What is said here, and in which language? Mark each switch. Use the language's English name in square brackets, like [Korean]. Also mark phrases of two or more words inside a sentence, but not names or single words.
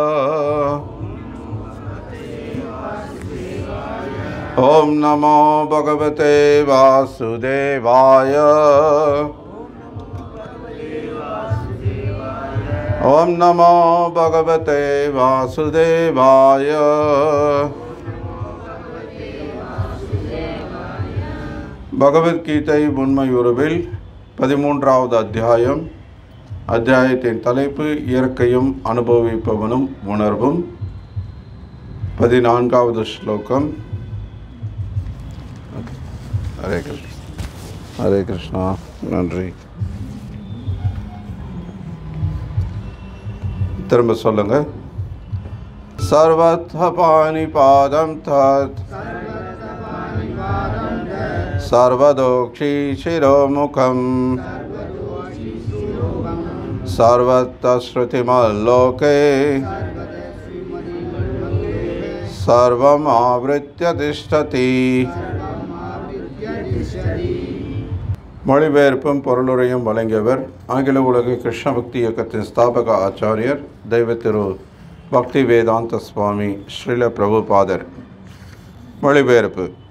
[Sanskrit] ओम नमो भगवते वासुदेवाय। ओम नमो भगवते वासुदेवाय। [Tamil] பகவத்கீதை உண்மையுருவில் 13வது அத்தியாயம். அத்தியாயத்தின் தலைப்பு இயற்கையும் அனுபவிப்பவனும் உணர்வும். 14வது ஸ்லோகம். [Sanskrit] हरे कृष्णा. हरे कृष्णा. [Tamil] நன்றி. திரும்ப சொல்லுங்க. [Sanskrit] सर्वत्र पाणिपादम् तत् सर्वदोक्षी शिरोमुखं सर्वत्र श्रुतिमल्लोके सर्वमावृत्य तिष्ठति. [Tamil] மொழிபெயர்ப்பும் பொருளுரையும் வழங்கியவர் அகில உலக கிருஷ்ண பக்தி இயக்கத்தின் ஸ்தாபக ஆச்சாரியர் தெய்வ திரு பக்தி வேதாந்த சுவாமி ஸ்ரீல பிரபுபாதர். மொழிபெயர்ப்பு.